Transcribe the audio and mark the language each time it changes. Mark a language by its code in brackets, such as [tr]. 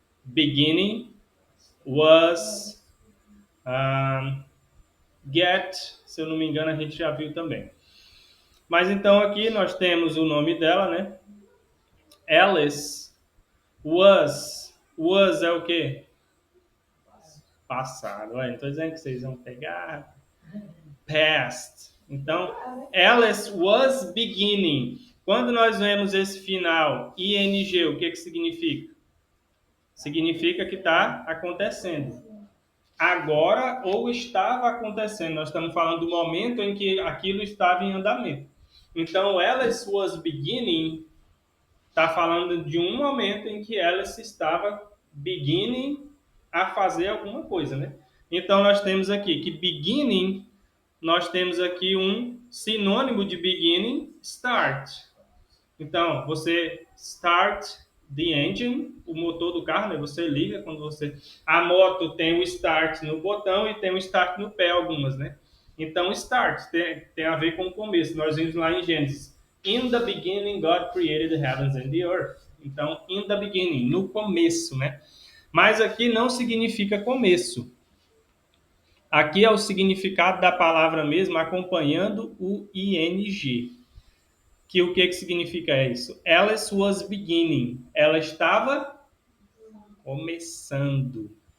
[pt] Beginning, was, get, se eu não me engano, a gente já viu também. Mas então aqui nós temos o nome dela, né? [en] Alice was. [pt] Was é o quê? Passado. Não estou dizendo que vocês vão pegar. [en] Past. Então, Alice was beginning. [pt] Quando nós vemos esse final, ing, o que significa? Significa que está acontecendo. Agora ou estava acontecendo. Nós estamos falando do momento em que aquilo estava em andamento. Então, [en] Alice was beginning [pt] está falando de um momento em que Alice estava beginning a fazer alguma coisa, né? Então, nós temos aqui que beginning, nós temos aqui um sinônimo de beginning, start. Então, você [en] start the engine, [pt] o motor do carro, né? Você liga quando você... A moto tem o start no botão e tem o start no pé, algumas, né? Então, start tem a ver com o começo. Nós vimos lá em Gênesis. [en] In the beginning, God created the heavens and the earth. [pt] Então, [en] in the beginning, [pt] no começo, né? Mas aqui não significa começo. Aqui é o significado da palavra mesmo, acompanhando o ing. Que o que significa isso? [en] Alice was beginning. [pt] Ela estava começando.